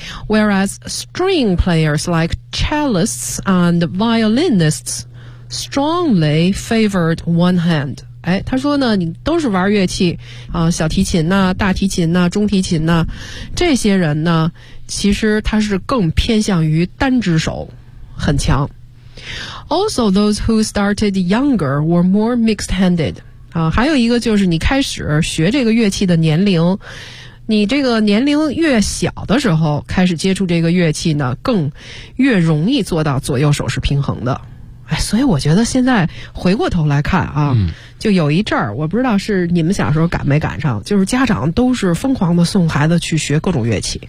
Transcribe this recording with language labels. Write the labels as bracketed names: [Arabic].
[English] Whereas string players like cellists and violinists strongly favored one hand. [Chinese] 哎，他说呢你都是玩乐器啊、小提琴啊大提琴啊中提琴啊这些人呢其实他是更偏向于单只手很强。 [English] Also those who started younger were more mixed-handed. [Chinese] 啊，还有一个就是你开始学这个乐器的年龄，你这个年龄越小的时候开始接触这个乐器呢，更越容易做到左右手是平衡的。哎，所以我觉得现在回过头来看啊，就有一阵儿，我不知道是你们小时候赶没赶上，就是家长都是疯狂的送孩子去学各种乐器。